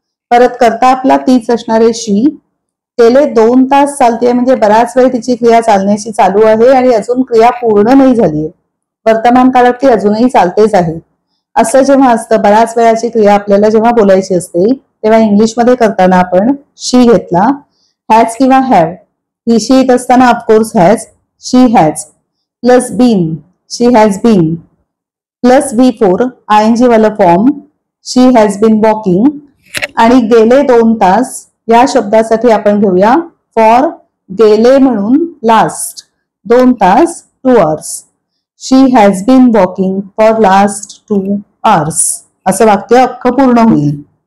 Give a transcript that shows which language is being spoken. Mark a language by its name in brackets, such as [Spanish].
[Marathi] परत करता आपला तीच असणारे शी. गेले 2 तास चालते म्हणजे बराच वेळ तिची क्रिया चालण्याची चालू आहे आणि अजून क्रिया पूर्ण नाही झालीये. वर्तमान काळात ती अजूनही चालतेच आहे. असं जेव्हा असतं बऱ्याच वेळाची क्रिया आपल्याला जेव्हा बोलायची असते तेव्हा इंग्लिशमध्ये करताना आपण शी घेतला. हॅज किंवा हॅव. ही शी येत असताना of course has. [English] She has plus been. She has been plus V4 ING वाला form. She has been walking. [Marathi] आणि गेले 2 तास या शब्दासाठी आपण घेऊया फॉर. गेले म्हणून लास्ट. 2 तास 2 hours. [English] She has been walking for last 2 hours. [Marathi] असं वाक्य अख्खं पूर्ण होईल.